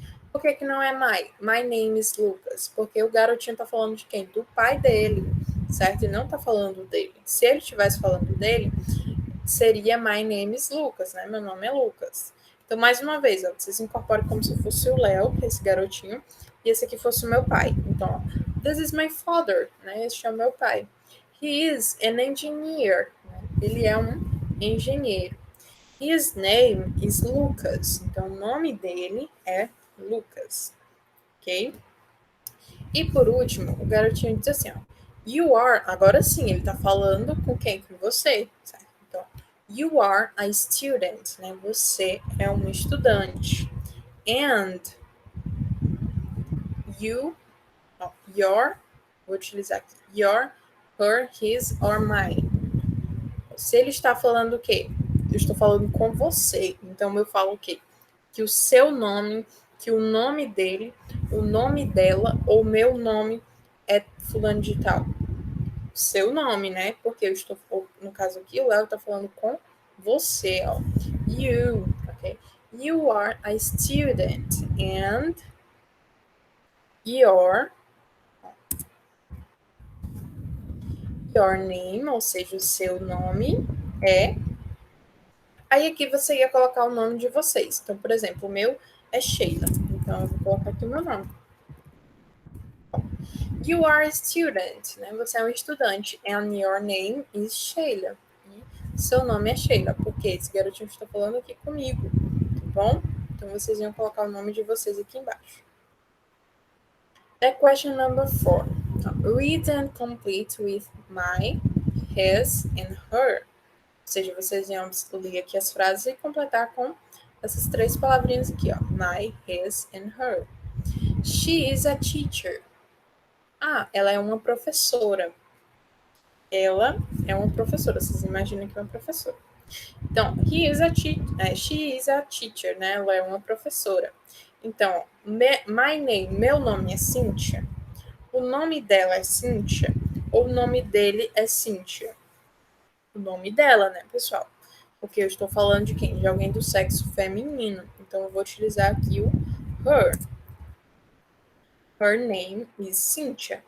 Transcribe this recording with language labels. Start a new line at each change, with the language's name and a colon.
Portuguese: Por que que não é
English: my name is Lucas?
Portuguese: Porque o garotinho tá falando de quem? Do pai dele, certo? E não tá falando dele. Se ele estivesse falando dele, seria
English: my name is Lucas,
Portuguese: né? Meu nome é Lucas. Então, mais uma vez, ó, vocês incorporem como se fosse o Léo, esse garotinho, e esse aqui fosse o meu pai.
English: Então, ó, this is my father, né?
Portuguese: Este é o meu pai.
English: He is an engineer.
Portuguese: Né? Ele é um engenheiro.
English: His name is Lucas.
Portuguese: Então, o nome dele é Lucas. Ok? E por último, o garotinho diz assim, ó.
English: You are,
Portuguese: agora sim, ele tá falando com quem? Com você, certo? Então,
English: you are a student,
Portuguese: né? Você é um estudante.
English: And you, ó, your,
Portuguese: vou utilizar aqui,
English: your, her, his or mine.
Portuguese: Se ele está falando o quê? Eu estou falando com você. Então eu falo o quê? Que o seu nome, que o nome dele, o nome dela ou meu nome é fulano de tal. Seu nome, né? Porque eu estou, no caso aqui, o Léo está falando com você, ó.
English: You, ok? You are a student and your name,
Portuguese: ou seja, o seu nome é. Aí aqui você ia colocar o nome de vocês. Então, por exemplo, o meu é Sheila. Então, eu vou colocar aqui o meu nome.
English: You are a student, né?
Portuguese: Você é um estudante.
English: And your name is Sheila.
Portuguese: E seu nome é Sheila, porque esse garotinho está falando aqui comigo, tá bom? Então, vocês iam colocar o nome de vocês aqui embaixo.
English: Question number 4. Read and complete with my, his, and her.
Portuguese: Ou seja, vocês iam ler aqui as frases e completar com essas três palavrinhas aqui, ó.
English: My, his, and her. She is a teacher.
Portuguese: Ah, ela é uma professora. Ela é uma professora. Vocês imaginam que é uma professora.
English: Então, she is a teacher, né?
Portuguese: Ela é uma professora. Então,
English: my name,
Portuguese: meu nome é Cynthia. O nome dela é Cynthia. Ou o nome dele é Cynthia. O nome dela, né, pessoal? Porque eu estou falando de quem? De alguém do sexo feminino. Então, eu vou utilizar aqui o her.
English: Her name is Cynthia.